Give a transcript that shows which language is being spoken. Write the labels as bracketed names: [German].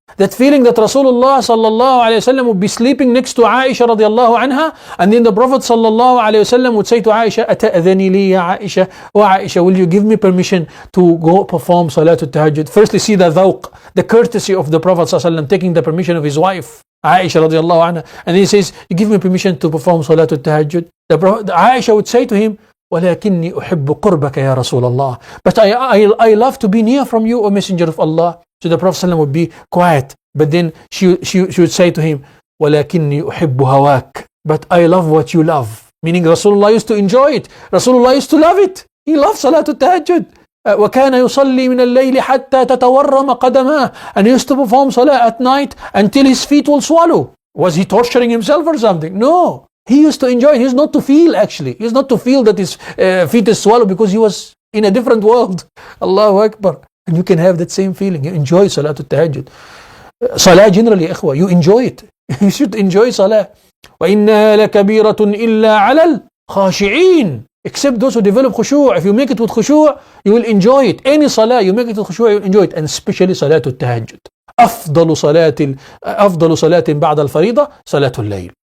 [English] That feeling that Rasulullah sallallahu alayhi wa sallam would be sleeping next to Aisha radiallahu anha, and then the Prophet sallallahu alayhi wa sallam would say to Aisha, [Arabic] أتأذني لي يا عائشة. [English] Oh Aisha, will you give me permission to go perform Salatul Tahajjud? Firstly, see the dhawq, the courtesy of the Prophet sallallahu alayhi wa sallam, taking the permission of his wife Aisha radiallahu anha, and he says, you give me permission to perform Salatul Tahajjud. Aisha would say to him, [Arabic] ولكني أحب قربك يا رسول الله. [English] But I love to be near from you, O Messenger of Allah. So the Prophet ﷺ would be quiet, but then she would say to him, [Arabic] ولكني أحب هواك. [English] But I love what you love. Meaning Rasulullah used to enjoy it. Rasulullah used to love it. He loved Salatul Tahajjud. [Arabic] وكان يصلي من الليل حتى تتورم قدماه. [English] And he used to perform salah at night until his feet will swallow. Was he torturing himself or something? No. He used to enjoy it. He used not to feel actually. He used not to feel that his feet is swallowed because he was in a different world. Allahu Akbar. And you can have that same feeling. You enjoy Salatul Tahajjud. Salah generally, ikhwa, you enjoy it. You should enjoy Salah. [Arabic] وَإِنَّهَا لَكَبِيرَةٌ إِلَّا عَلَى الْخَاشِعِينَ. [English] Except those who develop khushu'. If you make it with khushu', you will enjoy it. Any Salah, you make it with khushu', you will enjoy it. And especially Salatul Tahajjud. [Arabic] أفضل صلاة بعد الفريضة صلاة الليل.